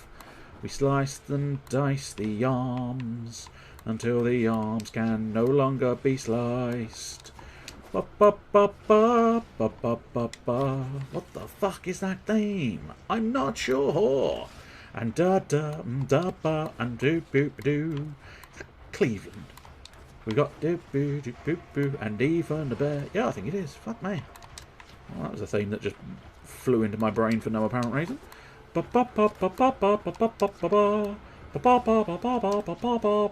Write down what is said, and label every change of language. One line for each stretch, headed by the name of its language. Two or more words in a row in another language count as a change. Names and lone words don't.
English: We slice and dice the arms until the arms can no longer be sliced. Ba ba ba ba ba ba ba ba. What the fuck is that theme? I'm not sure. And da da da ba and do boo doo. Cleveland. We got do boo doo boo boo and even the bear. Yeah, I think it is. Fuck me. Well, that was a theme that just flew into my brain for no apparent reason. Ba ba ba ba ba ba ba ba ba ba ba ba ba ba ba ba ba ba.